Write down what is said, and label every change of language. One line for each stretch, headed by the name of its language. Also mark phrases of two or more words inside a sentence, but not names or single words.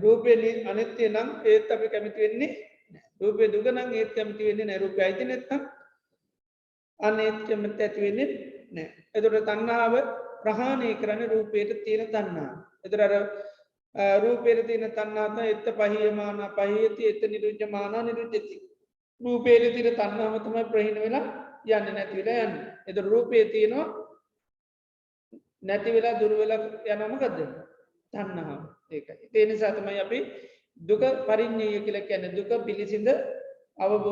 Sinhala: රූපේ අනිත්‍ය නම් ඒත් අපි කැමති වෙන්නේ නැහැ. රූපේ දුක නම් ඒත් කැමති වෙන්නේ නැහැ. රූපේ අයිති නැත්නම් අනිත්‍ය කැමති ඇති වෙන්නේ නැහැ. ඒතර තණ්හාව ප්‍රහාණය කරන්නේ රූපේට තියෙන තණ්හාව. ඒතර අර රූපේට තියෙන තණ්හාව තමයි
Pali: එත්ත පහියමාන පහියති එත්ත නිරුද්ධමාන නිරුද්ධති.
Sinhala: රූපේට තියෙන තණ්හාව තමයි ප්‍රහීන වෙලා යන්නේ නැති වෙලා යන්නේ. ඒතර රූපේ තියෙනවා නැති වෙලා දුර වෙලා යනවා මොකද්ද? තණ්හාව. ඒකයි. ඒ නිසා තමයි අපි දුක පරිඤ්ඤය කියලා කියන්නේ දුක පිළිසිඳ අවබෝධ කරගන්න.